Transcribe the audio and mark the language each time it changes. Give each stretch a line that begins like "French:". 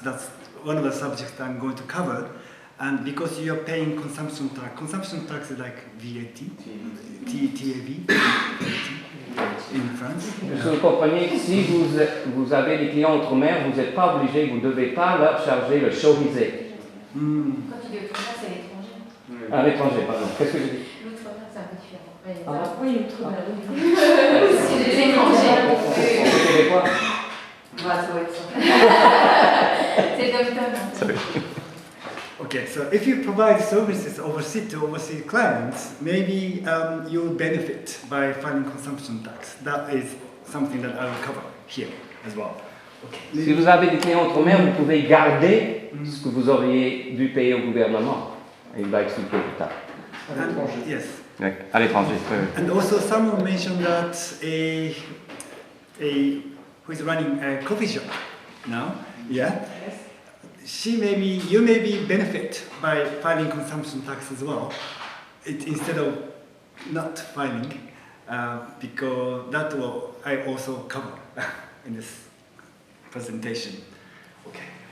English: That's one of the subjects that I'm going to cover. And because you're paying consumption tax is like VAT, TAV in France.
French: Vous comprenez que si vous avez des clients outre-mer, vous n'êtes pas obligé, vous ne devez pas leur charger le chauvisé. Quand tu dis outre-mer, c'est l'étranger. À l'étranger, pardon. Qu'est-ce que je dis? L'outre-mer, c'est un peu différent. Oui, l'outre-mer. C'est des étrangers. C'est québécois? Voilà, ça va être ça. C'est dom-tom.
English: Okay, so if you provide services overseas to overseas clients, maybe you'll benefit by filing consumption tax. That is something that I will cover here as well. Okay.
French: Si vous avez des clients outre-mer, vous pouvez garder ce que vous auriez dû payer au gouvernement. Il va expliquer plus tard. À l'étranger.
English: Yes.
French: Oui, à l'étranger.
English: And also someone mentioned that who is running a coffee shop now, yeah? You may benefit by filing consumption tax as well, instead of not filing, because that will I also cover in this presentation. Okay.